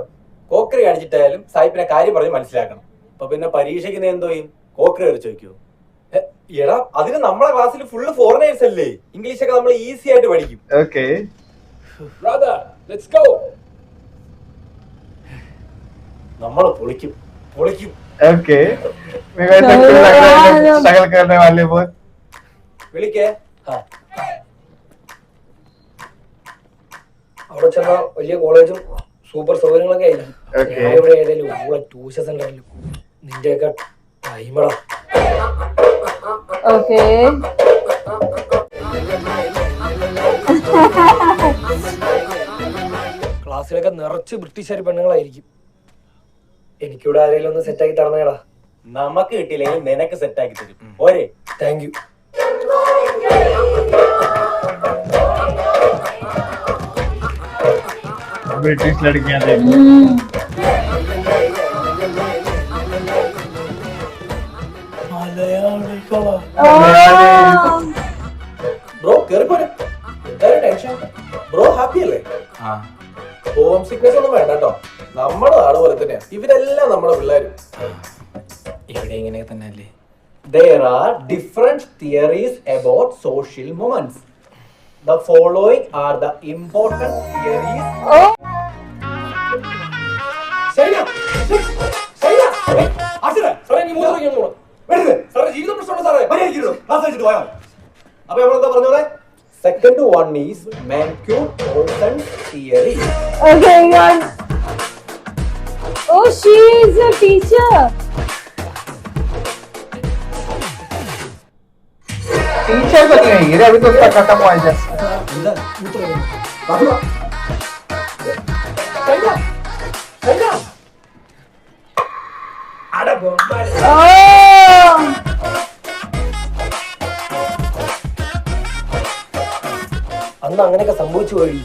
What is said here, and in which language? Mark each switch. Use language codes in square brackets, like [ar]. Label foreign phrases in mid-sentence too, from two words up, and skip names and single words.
[ml] കോക്കറി കാണിച്ചിട്ടായാലും സായിപ്പിനെ കാര്യം പറഞ്ഞ് മനസ്സിലാക്കണം. അപ്പൊ പിന്നെ പരീക്ഷയ്ക്ക് നീ എന്തോ ചെയ്യും? കോക്കറി വരെ ചോദിക്കൂ? എടാ അതിന് നമ്മളെ ക്ലാസ്സിൽ [en] full foreigners [ml] അല്ലേ, ഇംഗ്ലീഷ് ഒക്കെ നമ്മൾ ഈസി ആയിട്ട് പഠിക്കും. [en] Okay. [ml] നമ്മള് പൊളിക്കും പൊളിക്കും. [en] Okay. [hi] मेरे को ऐसा क्यों लग रहा है स्ट्रगल करने वाले बहुत. [ml] വിളിക്കേ. അവിടെ ചെന്ന വലിയ കോളേജും സൂപ്പർ സൗകര്യങ്ങളൊക്കെ ആയിരിക്കും. ഞാൻ ഇവിടെ ഏതെങ്കിലും ട്യൂഷൻ സെന്ററിലും നിന്റെയൊക്കെ ടൈമടാ. [en] Okay. [ml] ക്ലാസ്സിലൊക്കെ നിറച്ച് ബ്രിട്ടീഷുകാർ പെണ്ണുങ്ങളായിരിക്കും. എനിക്കിവിടെ ആരെങ്കിലും ഒന്ന് സെറ്റാക്കി തരണേടാ. നമുക്ക് കിട്ടിയില്ലെങ്കിൽ നിനക്ക് സെറ്റാക്കി തരും. ഓരേ, [en] thank you. [hi] ब्रिटिश लड़कियां देख. [ml] ബ്രോ കേറിപ്പോരെ, എന്തായാലും ടെൻഷൻ. [en] bro happy [ml] അല്ലേ? [en] home sickness [ml] ഒന്നും വേണ്ട കേട്ടോ, നമ്മുടെ നാട് പോലെ തന്നെയാ. ഇവരെല്ലാം നമ്മുടെ പിള്ളേരും. ഇവിടെ ഇങ്ങനെ തന്നെ അല്ലേ? [en] There are different theories about social moments. The following are the important theories. [ml] ശരിയാ, ശരിയാ. അർച്ചന, സാറേ നീ മൂന്ന് വയ്ക്കാൻ പോകണം. വെറുതെ സാറേ ജീവിതം പ്രശ്നമുള്ള സാറേ മര്യാദയ്ക്ക് ക്ലാസ് വെച്ചിട്ട് പോയാൽ. അപ്പൊ നമ്മളെന്താ പറഞ്ഞോളെ? [en] Second one is Mancune-Olson's theory. Okay, God. Oh, she is a teacher. [hi] टीचर तो नहीं है, अभी तो उसका खत्म हुआ है जस्ट. [ml] അട അന്ന് അങ്ങനെയൊക്കെ സംഭവിച്ചു പോയി.